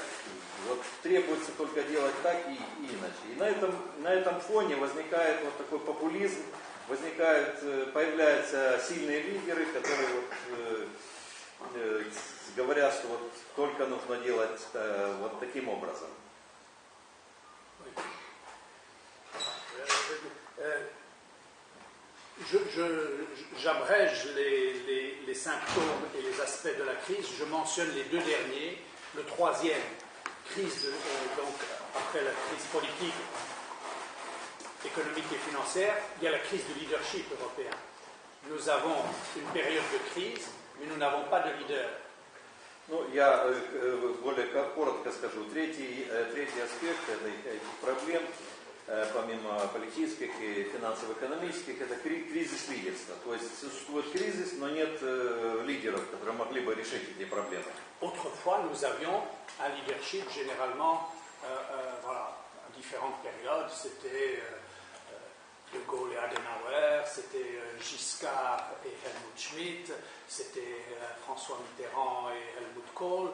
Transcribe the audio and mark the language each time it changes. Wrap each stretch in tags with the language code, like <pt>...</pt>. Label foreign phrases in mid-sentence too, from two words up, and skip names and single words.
<ru>Вот требуется только делать так и иначе. И на этом фоне возникает вот такой популизм, появляются сильные лидеры, которые говорят, что вот только нужно делать вот таким образом.</ru> <fr>J'abrège les symptômes et les aspects de la crise. Je mentionne les deux derniers. Le troisième, crise donc après la crise politique, économique et financière, il y a la crise du leadership européen. Nous avons une période de crise, mais nous n'avons pas de leader.</fr> <ru>Ну, я более коротко скажу. Третий аспект этих проблем помимо политических и финансово-экономических, это кризис лидерства. То есть существует кризис, но нет лидеров, которые могли бы решить эти проблемы.</ru> <fr>Autrefois, nous avions un leadership généralement, voilà, à différentes périodes. C'était De Gaulle et Adenauer, c'était Giscard et Helmut Schmidt, c'était François Mitterrand et Helmut Kohl.</fr>